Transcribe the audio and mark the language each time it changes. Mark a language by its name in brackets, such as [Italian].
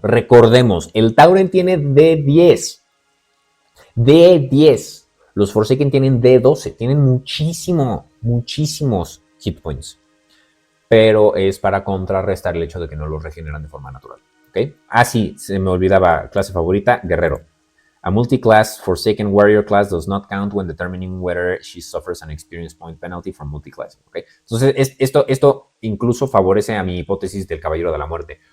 [Spanish] Recordemos, el Tauren tiene D10. D10. Los Forsaken tienen D12. Tienen muchísimos hit points. Pero es para contrarrestar el hecho de que no los regeneran de forma natural. ¿Okay? Ah, sí, se me olvidaba. Clase favorita, guerrero. [English] A multi-class Forsaken warrior class does not count when determining whether she suffers an experience point penalty from multi-class. [Spanish] ¿Okay? Entonces, esto incluso favorece a mi hipótesis del Caballero de la Muerte.